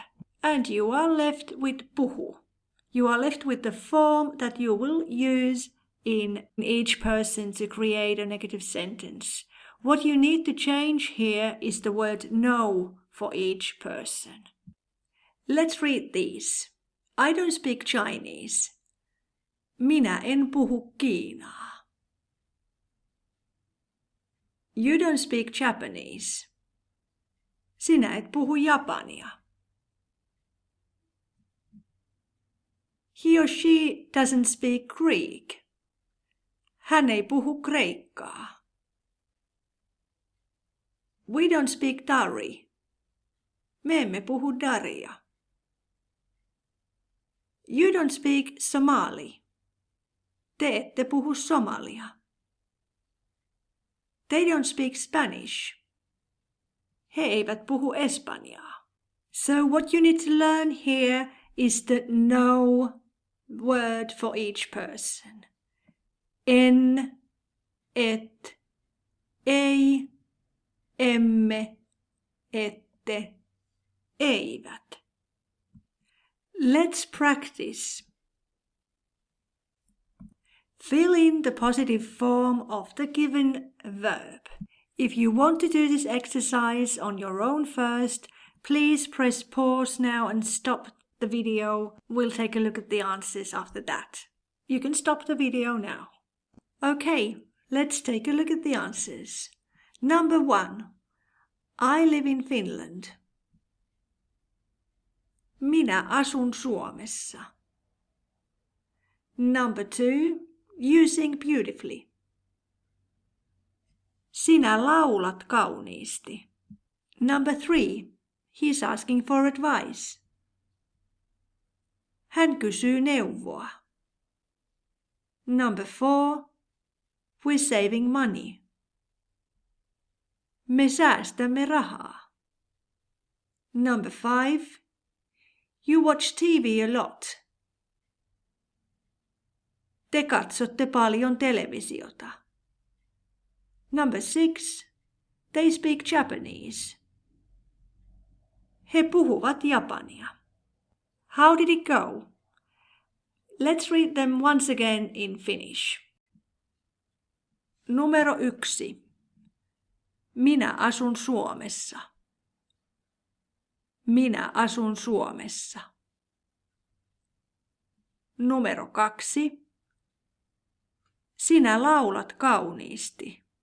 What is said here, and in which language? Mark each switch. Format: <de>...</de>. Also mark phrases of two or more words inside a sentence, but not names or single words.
<en>And you are left with puhu. You are left with the form that you will use in each person to create a negative sentence. What you need to change here is the word no for each person. Let's read these. I don't speak Chinese.</en> <fi>Minä en puhu kiinaa.</fi> <en>You don't speak Japanese.</en> <fi>Sinä et puhu japania.</fi> <en>He or she doesn't speak Greek.</en> <fi>Hän ei puhu kreikkaa.</fi> <en>We don't speak Dari.</en> <fi>Me emme puhu daria.</fi> <en>You don't speak Somali.</en> <fi>Te ette puhu somalia.</fi> <en>They don't speak Spanish.</en> <fi>He eivät puhu espanjaa.</fi> <en>So what you need to learn here is the no word for each person.</en> <fi>En, et, ei, emme, ette, eivät.</fi> <en>Let's practice. Fill in the positive form of the given verb. If you want to do this exercise on your own first, please press pause now and stop the video. We'll take a look at the answers after that. You can stop the video now. Okay, let's take a look at the answers. Number 1. I live in Finland.</en> <fi>Minä asun Suomessa.</fi> <en>Number 2. You sing beautifully.</en> <fi>Sinä laulat kauniisti.</fi> <en>Number 3. He's asking for advice.</en> <fi>Hän kysyy neuvoa.</fi> <en>Number 4. We're saving money.</en> <fi>Me säästämme rahaa.</fi> <en>Number 5. You watch TV a lot.</en> <fi>Te katsotte paljon televisiota.</fi> <en>Number 6. They speak Japanese.</en> <fi>He puhuvat japania.</fi> <en>How did it go? Let's read them once again in Finnish.</en> <fi>Numero 1. Minä asun Suomessa. Minä asun Suomessa. Numero 2. Sinä laulat kauniisti.</fi>